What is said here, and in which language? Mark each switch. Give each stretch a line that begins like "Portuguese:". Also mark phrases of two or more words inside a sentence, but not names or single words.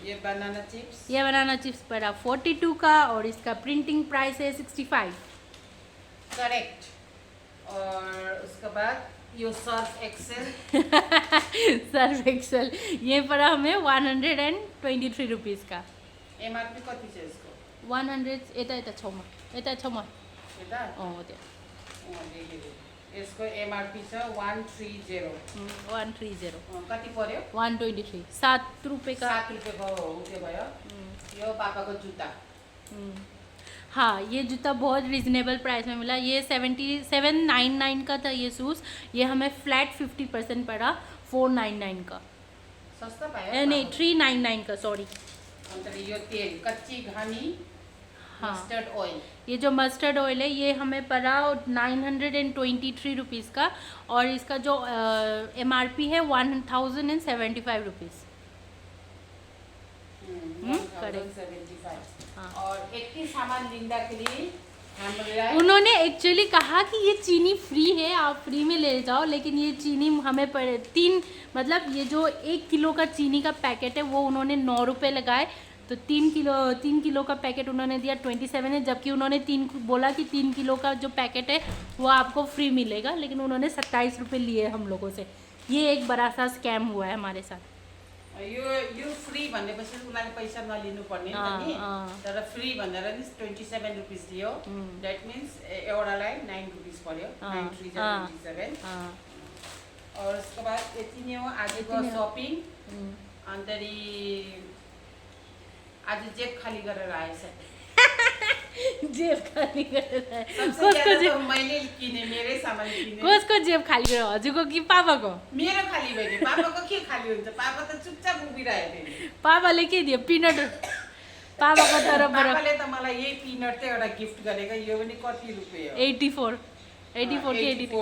Hindi: ये
English: banana chips
Hindi: ये
English: banana chips
Hindi: पड़ा 42 का और इसका प्रिंटिंग प्राइस है 65। करेक्ट।
Nepali: और उसके बाद यो सर्फ एक्सेल
Hindi: सर्फ एक्सेल ये पड़ा हमें 123 रुपीज़ का।
Nepali: एमआरपी कति छ यसको 100 यता छेउमा यता त्यहाँ यसको एमआरपी छ 130 कति पर्यो
Hindi: 123 7 रुपये का।
Nepali: 7 रुपियाँको उयो भयो। यो पापाको जुत्ता
Hindi: हाँ ये जूता बहुत
English: reasonable price
Hindi: में मिला। ये 7799 का था ये शूज़, ये हमें फ्लैट 50% पड़ा 499 का।
Nepali: सस्ता पायो
Hindi: नहीं 399 का सॉरी।
Nepali: अन्त यो तेल कच्ची घानी
Hindi: हाँ
English: mustard oil
Hindi: ये जो
English: mustard oil
Hindi: है ये हमें पड़ा 923 रुपीज़ का और इसका जो एमआरपी है 1075 रुपीज़। करेक्ट। 175। हाँ।
Nepali: और एक ही सामान लिँदाखेरि हामीलाई
Hindi: उन्होंने एक्चुअली कहा कि ये चीनी फ्री है आप फ्री में ले जाओ, लेकिन ये चीनी हमें पड़े 3 मतलब ये जो 1 किलो का चीनी का पैकेट है वो उन्होंने 9 रुपये लगाए तो 3 किलो का पैकेट उन्होंने दिया 27 है, जबकि उन्होंने बोला कि 3 किलो का जो पैकेट है वो आपको फ्री मिलेगा, लेकिन उन्होंने 27 रुपये लिए हम लोगों से। ये एक बड़ा सा स्कैम हुआ है हमारे साथ।
Nepali: यो फ्री भनेपछि उनीहरूले पैसा नलिनु पर्ने नि, तर फ्री भनेर नि 27 रुपिस दियो।
English: that means
Nepali: एउटालाई 9 रुपिस पर्यो, 9,327।
Hindi: और उसको बाद
Nepali: यति नै हो आजको सपिङ। अन्तखेरि आज जेब खाली गरेर आएछ। जेब खाली गरेर आए।
Hindi: सबसे ज्यादा तो
Nepali: मैले किने, मेरै सामान किने। कसको जेब खाली गरेर? हजुरको कि पापाको? मेरो खाली भयो नि। पापाको के खाली हुन्छ? पापा त चुपचाप उभिरहेको थियो। पापाले के दियो? पिनट। पापाको तर्फबाट पापाले त मलाई यही पिनट चाहिँ एउटा गिफ्ट गरेको। यो पनि कति रुपैयाँ हो? 84